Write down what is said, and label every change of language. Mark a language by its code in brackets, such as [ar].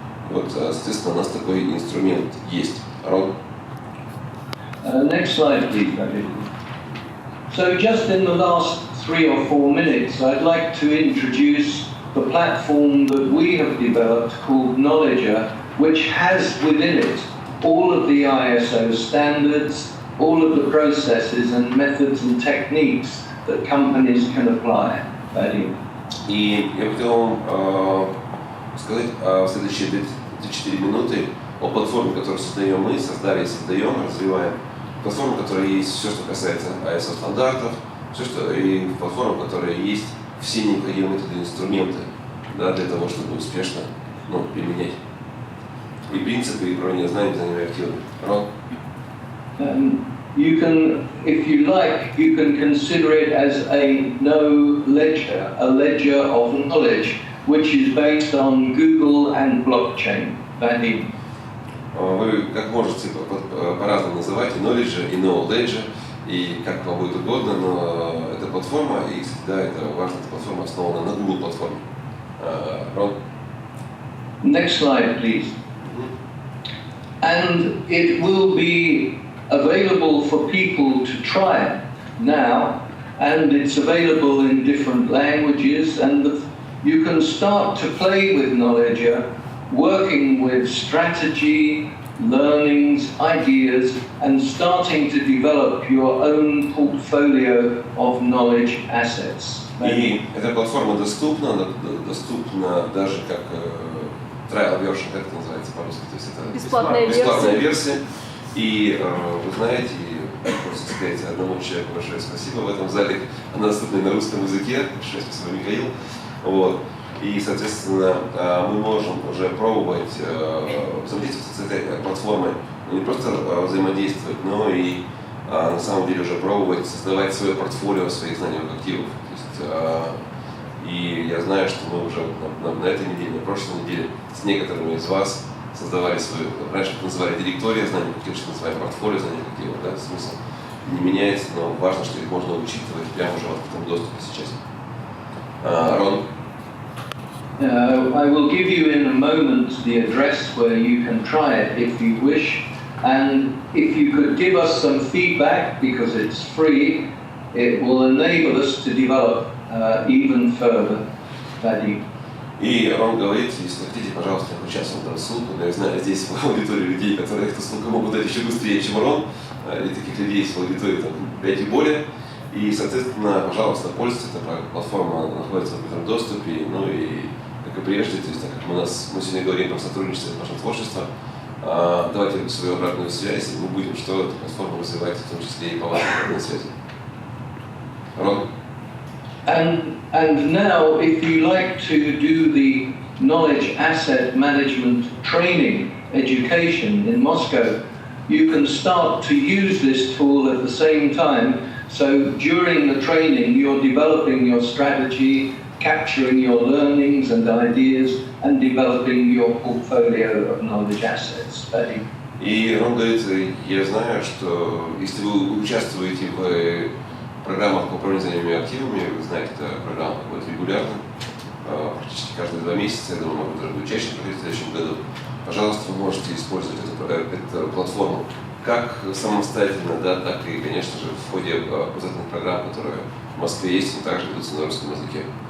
[ru] Вот, соответственно, у нас такой инструмент есть. Рон? [en] Next slide, please, David. So just in the last 3 or 4 minutes, I'd like to introduce the platform that we have developed called Knowledger, which has within it all of the ISO standards, all of the processes and methods and techniques that companies can apply. [ru] И я хотел вам сказать в следующие 3-4 минуты о платформе, которую создаем мы, создали и создаем, развиваем. Платформа, в которой есть все, что касается ISO стандартов, и платформа, в которой есть все необходимые методы и инструменты, да, для того, чтобы успешно применять и принципы, и управления знаниями активами. Рон? [en] You can, if you like, you can consider it as a ledger of knowledge, which is based on Google and blockchain. [ru] Вы как можете по-разному называть и knowledge, и no ledger, и как вам будет угодно, но это платформа, и, да, это важно, эта платформа основана на Google платформе. Рон? [en] Next slide, please. And it will be available for people to try now, and it's available in different languages, and you can start to play with Knowledger, working with strategy, learnings, ideas, and starting to develop your own portfolio of knowledge assets. [ru] И эта платформа доступна даже как [en] trial version, [ru] как это называется по-русски, то есть это бесплатная версия. И вы знаете, просто сказать одному человеку большое спасибо в этом зале, она доступна на русском языке, большое спасибо, Михаил. Вот. И, соответственно, мы можем уже пробовать взаимодействовать с этой платформой, не просто взаимодействовать, но и на самом деле уже пробовать создавать свое портфолио своих знаниевых активов. То есть, и я знаю, что мы уже на этой неделе, на прошлой неделе с некоторыми из вас создавали свою, раньше это называли директория знаний активов, сейчас называем портфолио знаниевых активов, да, смысл не меняется, но важно, что их можно учитывать прямо уже в открытом доступе сейчас. Рон? [en] I will give you in a moment the address where you can try it if you wish, and if you could give us some feedback, because it's free, it will enable us to develop even further. Vadim. [ru] И Рон говорит, если хотите, пожалуйста, я сейчас вам дам ссылку, но я знаю здесь в аудитории людей, которые эту ссылку могут дать еще быстрее, чем Рон, и таких людей есть в аудитории там 5 и более. И, соответственно, пожалуйста, пользуйтесь, эта платформа находится в открытом доступе, ну и, как и прежде, то есть, так как мы сегодня говорим про сотрудничество и наше творчество, давайте свою обратную связь, и мы будем что эту платформу развивать, в том числе и по вашей обратной связи. Рон? [en] And now, if you like to do the knowledge asset management training education in Moscow, you can start to use this tool at the same time. So during the training, you're developing your strategy, capturing your learnings and ideas, and developing your portfolio of knowledge assets. [ru] И он говорит, я знаю, что если вы участвуете в программах по управлению знаниевыми активами, вы знаете, эта программа будет регулярно, практически каждые 2 месяца, я думаю, она будет чаще проходить в следующем году. Пожалуйста, вы можете использовать эту платформу как самостоятельно, да, так и, конечно же, в ходе образовательных программ, которые в Москве есть, и также ведутся на русском языке.